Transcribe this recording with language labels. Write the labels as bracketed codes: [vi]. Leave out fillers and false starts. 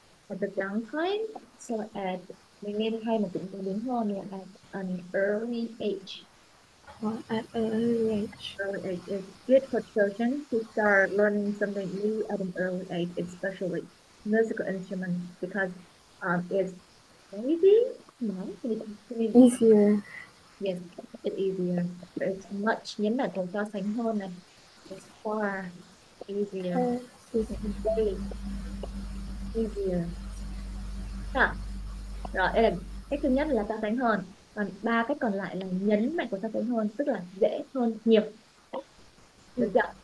[en] At the downtime, so at [vi] mình nên thay một cụm từ đúng hơn là [en] at an early age. at an early age. Early age is good for children to start learning something new at an early age, especially musical instruments, because it's maybe no, Easier. yes, it's easier. It's much [vi] nhấn mạnh cùng so sánh hơn này. [en] It's far easier. Easier. Way easier. [vi] À, rồi đây là cách thứ nhất là so sánh hơn. Còn ba cách còn lại là nhấn mạnh của so sánh hơn, tức là dễ hơn nhiều. Được chưa?